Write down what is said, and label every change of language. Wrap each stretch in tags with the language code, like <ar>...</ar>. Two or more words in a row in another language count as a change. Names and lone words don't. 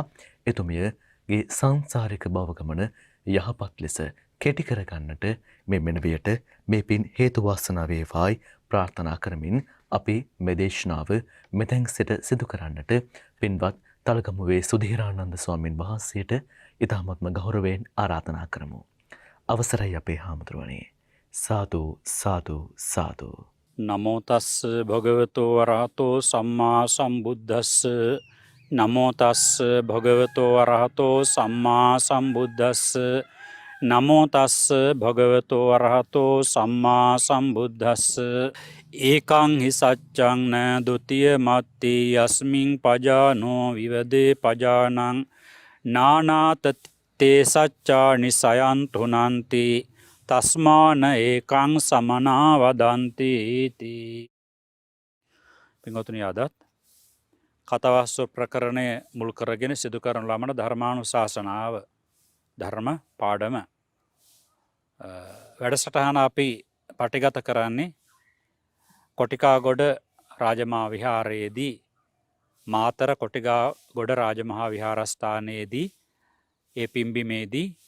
<si>එතුමියගේ සංසාරික භව ගමන යහපත් ලෙස කෙටි කරගන්නට මේ මෙනුවියට මේ පින් හේතු වාසනා වේවායි ප්‍රාර්ථනා කරමින් අපි මේ දේශනාව මෙතෙන් සිට සිදු කරන්නට පින්වත් තලගමුවේ සුධීරානන්ද ස්වාමින් වහන්සේට ඉතාමත්ම ගෞරවයෙන් ආරාධනා කරමු. අවසරයි අපේ හාමුදුරුවනේ. සාදු සාදු සාදු.</si> <pi>නමෝ තස්ස භගවතෝ අරහතෝ සම්මා සම්බුද්දස්ස. නමෝ තස්ස භගවතෝ අරහතෝ සම්මා සම්බුද්දස්ස. නමෝ තස්ස භගවතෝ අරහතෝ සම්මා සම්බුද්දස්ස. ඒකං හි සච්ඡං න ဒ ුතිය මත්ති යස්මින් පජානෝ විවදේ පජානං නානාත තේ සච්ඡානි සයන්තුනන්ති තස්මාන ඒකං සමනා වදන්ති ඉති.</pi> <si>පින්වතුනි, අදත් කතවස්ව ප්‍රකරණය මුල් කරගෙන සිදු කරන ලබන ධර්මානුශාසනාව ධර්ම පාඩම වැඩසටහන අපි පටිගත කරන්නේ කොටිකාගොඩ රාජමහා විහාරයේදී මාතර කොටිකාගොඩ රාජමහා විහාරස්ථානයේදී ඒ පිම්බිමේදී</si>